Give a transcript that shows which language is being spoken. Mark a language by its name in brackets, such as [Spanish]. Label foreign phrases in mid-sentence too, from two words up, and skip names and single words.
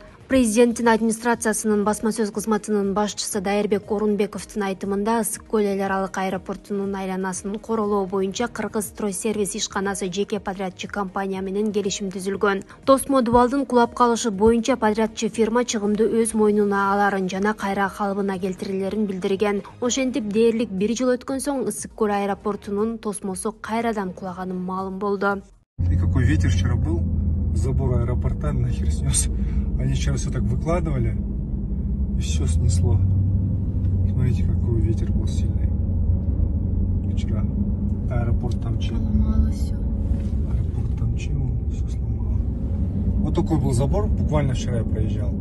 [Kyrgyz] Президенттин администрациясынын басма сөз кызматынын башчысы Дайырбек Орунбековдун айтымында, Ысык көл эл аралык аэропортунун айланасын королоо боюнча Кыргыз стройсервис ишканасы жеке подрядчы компания менен келишим түзүлгөн. Тосмо дубалдын кулап калышы боюнча подрядчы фирма чыгымды өз мойнуна аларын жана кайра калыбына келтирилерин билдирген. Ошентип, дээрлик 1 жыл өткөн соң Ысык көл аэропортунун тосмосу кайрадан кулаганы маалым болду. [Russian] И какой ветер вчера был, забор аэропорта нахер снес. Они вчера все так выкладывали, и все снесло. Смотрите, какой ветер был сильный. Вчера аэропорт Тамчы. Сломало все. Аэропорт Тамчы, все сломало. Вот такой был забор, буквально вчера я проезжал.